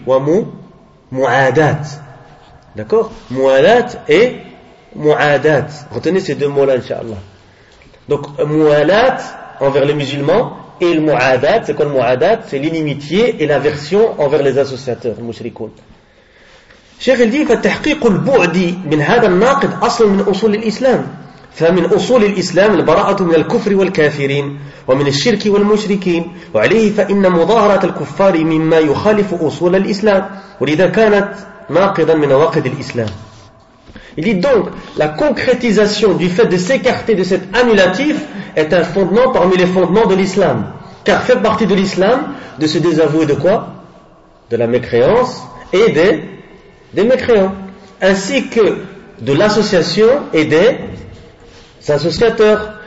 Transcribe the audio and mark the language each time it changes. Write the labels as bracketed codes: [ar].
[fr] Wamu mu'adat. D'accord? Mu'alat et mu'adat. Retenez ces deux mots-là, inshallah. Donc, mu'alat envers les musulmans et le mu'adat. C'est quoi le mu'adat? C'est l'inimitié et l'aversion envers les associateurs, les mushrikoun. Cheikh il dit, [ar] فالتحقيق البعدي من هذا الناقد أصل من أصول الإسلام. فمن أصول الإسلام البراءة من الكفر والكافرين ومن الشرك والمشركين وعليه فإن مظاهرة الكفار مما يخالف أصول الإسلام ولذا كانت ناقضا من نواقض الإسلام. [fr] Il dit donc la concrétisation du fait de s'écarter de cet annulatif est un fondement parmi les fondements de l'islam, car fait partie de l'islam de se désavouer de quoi? De la mécréance et des mécréants, ainsi que de l'association et des associateurs.